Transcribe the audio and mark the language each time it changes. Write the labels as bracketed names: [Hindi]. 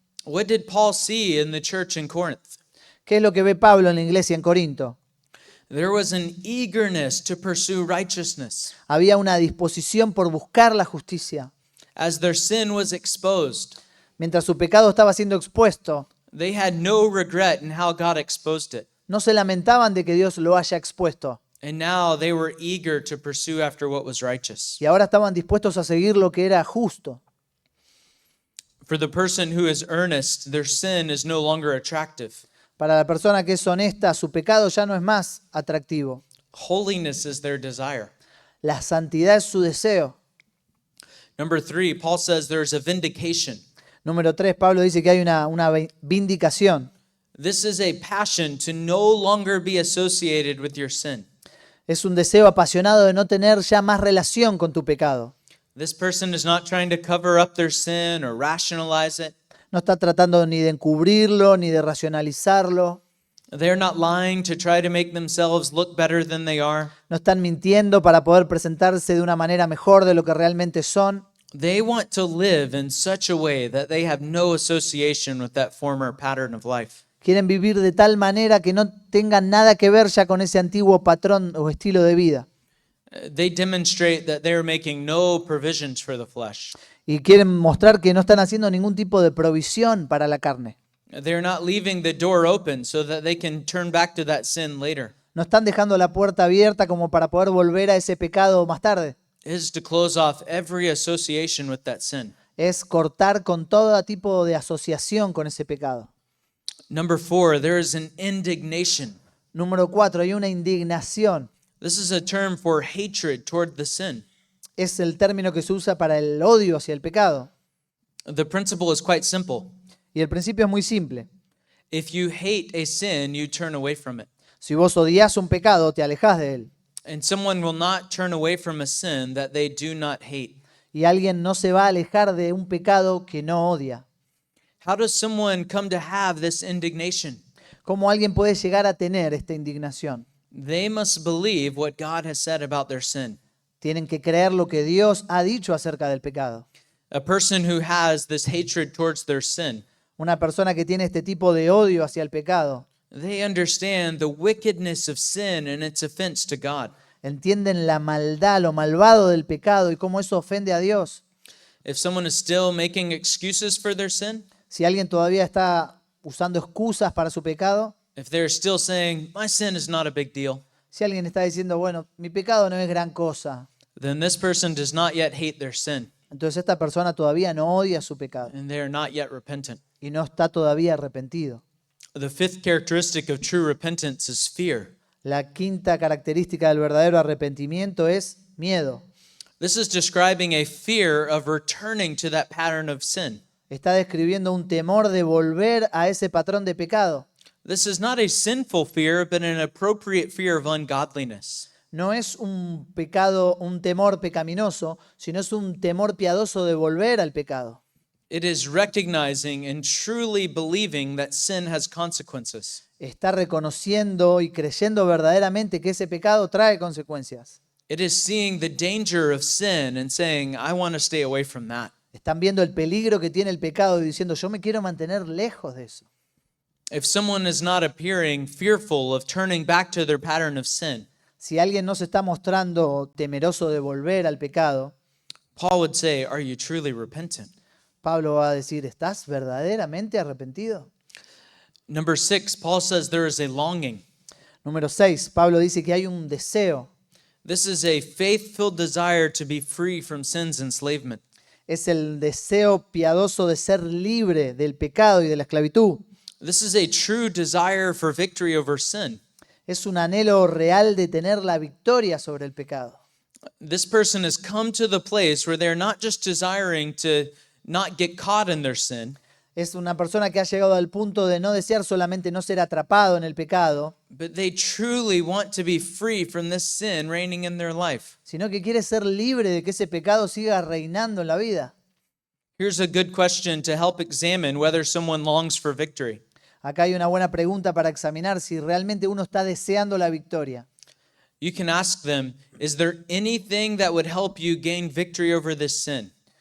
[English] What did Paul see in the church in Corinth? [Spanish] ¿Qué es lo que ve Pablo en la iglesia en Corinto? [English] There was an eagerness to pursue righteousness. [Spanish] Había una disposición por buscar la justicia. [English] As their sin was exposed, [Spanish] Mientras su pecado estaba siendo expuesto, [English] they had no regret in how God exposed it. [Spanish] no se lamentaban de que Dios lo haya expuesto. [English] And now they were eager to pursue after what was righteous. [Spanish] Y ahora estaban dispuestos a seguir lo que era justo. [English] For the person who is earnest, their sin is no longer attractive. [Spanish] Para la persona que es honesta, su pecado ya no es más atractivo. [English] Holiness is their desire. [Spanish] La santidad es su deseo. [English] Number 3, Paul says there's a vindication. [Spanish] Número 3, Pablo dice que hay una vindicación. [English] This is a passion to no longer be associated with your sin. [Spanish] Es un deseo apasionado de no tener ya más relación con tu pecado. [English] This person is not trying to cover up their sin or rationalize it. [Spanish] No está tratando ni de encubrirlo, ni de racionalizarlo. [English] They're not lying to try to make themselves look better than they are. [Spanish] No están mintiendo para poder presentarse de una manera mejor de lo que realmente son. [English] They want to live in such a way that they have no association with that former pattern of life. [Spanish] Quieren vivir de tal manera que no tengan nada que ver ya con ese antiguo patrón o estilo de vida. [English] They demonstrate that they're making no provisions for the flesh. [Spanish] Y quieren mostrar que no están haciendo ningún tipo de provisión para la carne. [English] They're not leaving the door open so that they can turn back to that sin later. [Spanish] No están dejando la puerta abierta como para poder volver a ese pecado más tarde. [English] It is to close off every association with that sin. [Spanish] Es cortar con todo tipo de asociación con ese pecado. [English] Number 4, there is an indignation. [Spanish] Número 4, hay una indignación. [English] This is a term for hatred toward the sin. [Spanish] Es el término que se usa para el odio hacia el pecado. [English] The principle is quite simple. [Spanish] Y el principio es muy simple. [English] If you hate a sin, you turn away from it. [Spanish] Si vos odias un pecado, te alejás de él. [English] And someone will not turn away from a sin that they do not hate. [Spanish] Y alguien no se va a alejar de un pecado que no odia. [English] How does someone come to have this indignation? [Spanish] ¿Cómo alguien puede llegar a tener esta indignación? [English] They must believe what God has said about their sin. [Spanish] Tienen que creer lo que Dios ha dicho acerca del pecado. [English] A person who has this hatred towards their sin, [Spanish] Una persona que tiene este tipo de odio hacia el pecado, [English] they understand the wickedness of sin and its offense to God. [Spanish] entienden la maldad, lo malvado del pecado y cómo eso ofende a Dios. [English] If someone is still making excuses for their sin, [Spanish] Si alguien todavía está usando excusas para su pecado, [English] if they're still saying, my sin is not a big deal, [Spanish] si alguien está diciendo, bueno, mi pecado no es gran cosa, [English] then this person does not yet hate their sin, [Spanish] entonces esta persona todavía no odia su pecado [English] and they are not yet repentant. [Spanish] y no está todavía arrepentido. [English] The fifth characteristic of true repentance is fear. [Spanish] La quinta característica del verdadero arrepentimiento es miedo. [English] This is describing a fear of returning to that pattern of sin. [Spanish] Está describiendo un temor de volver a ese patrón de pecado. [English] This is not a sinful fear, but an appropriate fear of ungodliness. [Spanish] No es un pecado, un temor pecaminoso, sino es un temor piadoso de volver al pecado. [English] It is recognizing and truly believing that sin has consequences. [Spanish] Está reconociendo y creyendo verdaderamente que ese pecado trae consecuencias. [English] It is seeing the danger of sin and saying, I want to stay away from that. [Spanish] Están viendo el peligro que tiene el pecado y diciendo, yo me quiero mantener lejos de eso. [English] If someone is not appearing fearful of turning back to their pattern of sin, [Spanish] Si alguien no se está mostrando temeroso de volver al pecado, [English] Paul would say, are you truly repentant? [Spanish] Pablo va a decir, ¿estás verdaderamente arrepentido? [English] Number 6, Paul says there is a longing. [Spanish] Número 6, Pablo dice que hay un deseo. [English] This is a faith-filled desire to be free from sin's enslavement. [Spanish] Es el deseo piadoso de ser libre del pecado y de la esclavitud. [English] This is a true desire for victory over sin. [Spanish] Es un anhelo real de tener la victoria sobre el pecado. [English] This person has come to the place where they're not just desiring to not get caught in their sin, [Spanish] Es una persona que ha llegado al punto de no desear solamente no ser atrapado en el pecado, [English] but they truly want to be free from this sin reigning in their life. [Spanish] sino que quiere ser libre de que ese pecado siga reinando en la vida. [English] Here's a good question to help examine whether someone longs for victory. [Spanish] Acá hay una buena pregunta para examinar si realmente uno está deseando la victoria. [English] You can ask them, is there anything that would help you gain victory over this sin?